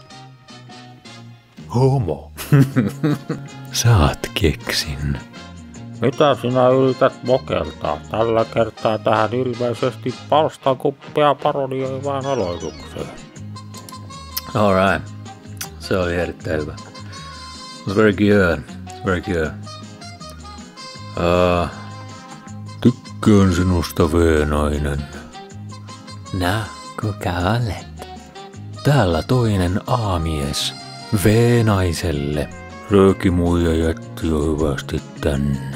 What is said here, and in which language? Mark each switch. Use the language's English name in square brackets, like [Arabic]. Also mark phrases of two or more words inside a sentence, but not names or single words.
[Finnish] Homo. Saat keksin. Mitä sinä yrität mokeltaa? Tällä kertaa tähän ilmeisesti palstakuppia parodioivaan aloitukseen. Alright. Se oli erittäin hyvä. [English] Very good. Very good. [Finnish] Tykkään sinusta, V-nainen. No, kuka olet? Täällä toinen A-mies. V-naiselle. Röökimuija jätti jo hyvästi tänne.